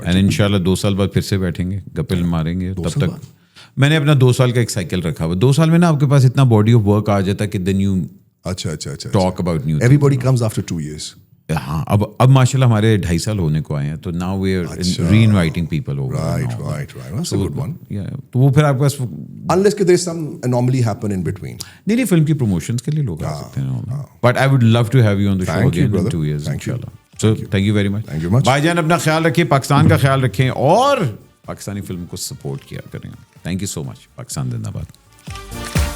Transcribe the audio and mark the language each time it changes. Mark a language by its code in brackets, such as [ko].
[ur] And ان شاء اللہ 2 سال بعد پھر سے بیٹھیں گے, گپل ماریں گے. تب تک میں نے اپنا 2 سال کا ایک سائیکل رکھا ہوا, 2 سال میں نا آپ کے پاس اتنا باڈی آف ورک آ جاتا ہے کہ دین یو اچھا [en] Talk about new. Every comes after 2 years. [ur] ہاں اب ماشاء اللہ ہمارے 2.5 سال ہونے کو آئے ہیں, تو [en] Now we are reinviting people over. Right. That's a good one. [ur] تو وہ پھر آپ کے پاس [en] Unless there is some anomaly happen in between. [ur] نہیں فلم کی پروموشنس کے لیے لوگ آ سکتے ہیں, [en] But I would love to have you on the show again in 2 years انشاءاللہ. So thank you very much. [ur] بھائی جان اپنا خیال رکھیں, پاکستان کا خیال رکھیں اور پاکستانی فلم کو سپورٹ کیا کریں. [en] Thank you so much. [ur] پاکستان زندہ باد.